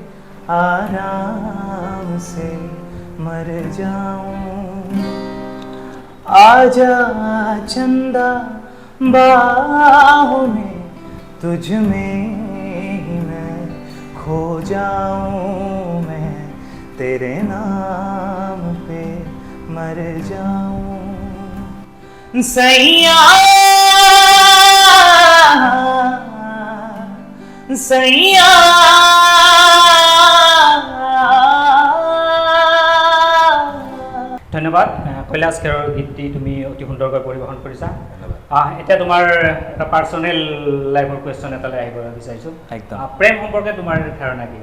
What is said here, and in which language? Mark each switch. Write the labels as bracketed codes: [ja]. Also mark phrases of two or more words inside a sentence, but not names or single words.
[hi] आराम से मर जाऊं, आजा चंदा बाहों में, तुझ में ही मैं खो जाऊं, मैं तेरे नाम पे मर जाऊं, सैया सैया। [as] ধন্যবাদ। কৈলাশ খেৰৰ গীতটি তুমি অতি সুন্দৰকৈ পৰিৱেশন কৰিছা। এতিয়া তোমাৰ এটা [en] personal lifeৰ [as] কুৱেশ্যন এটালৈ আহিব বিচাৰিছোঁ। প্ৰেম সম্পৰ্কে তোমাৰ ধাৰণা কি?